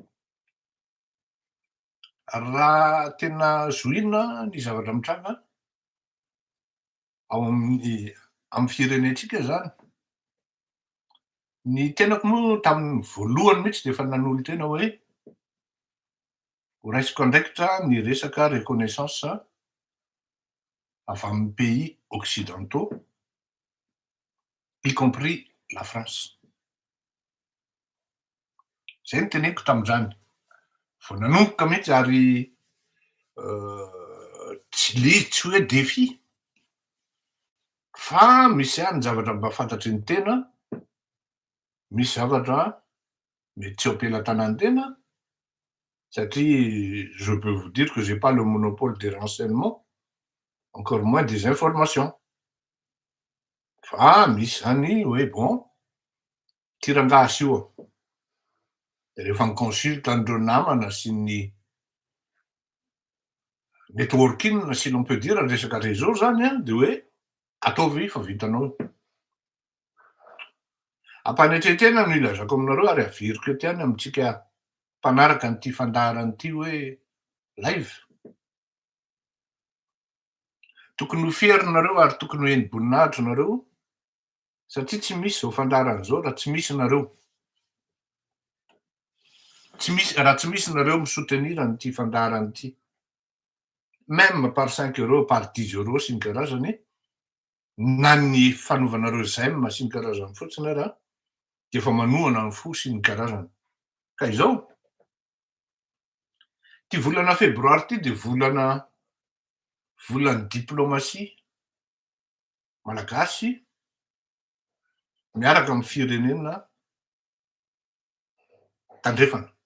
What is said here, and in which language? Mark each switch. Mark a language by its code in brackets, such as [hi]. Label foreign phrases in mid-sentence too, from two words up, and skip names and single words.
[mg] Raha tena zohina ny zavatra mitranga ao amin'ny firenentsika zany. Ny tenako moa tamin'ny voalohany mihitsy de efa nanolo tena hoe ho raisiko andraikitra ny resaka reconnaissance avy amin'ny [fr] pays occidentaux, y compris la France. [mg] Zay ny teneniko tamin'izany. Vao nanomboka mihitsy ary Tsy hoe défi, fa misy ihany zavatra mba fantatry ny tena, misy zavatra mety tsy ampelatanana satria [fr] je peux vous dire que j'ai pas le monopole des renseignements, encore moins des informations. [mg] Fa misy zany hoe bon, ty rangasy io de rehefa miconsulte an'ireo namana sy ny networking [fr] si l'on peut dire [mg] resaka réseau zany a de hoe ataovy fa vitanao. Ampanetretena no ilazako aminareo ary averiko ety ihany amintsika mpanaraka an'ity fandaharana ity hoe live. Tokony ho ferinareo ary tokony ho eni-boninahitra nareo satria tsy misy zao fandaharana zao raha tsy misy nareo. Raha tsy misy nareo misoutenir an'ity fandaharana ity. [fr] Même par 5 € par 10 € [mg] sy ny karazany, na ny fanaovanareo j'aime sy ny karazany fotsiny ara, de efa manohana ny fo sy ny karazany. Ka izao, ty volana febroary ty de volan'ny diplomatie malagasy miaraka amin'ny firenena tandrefana.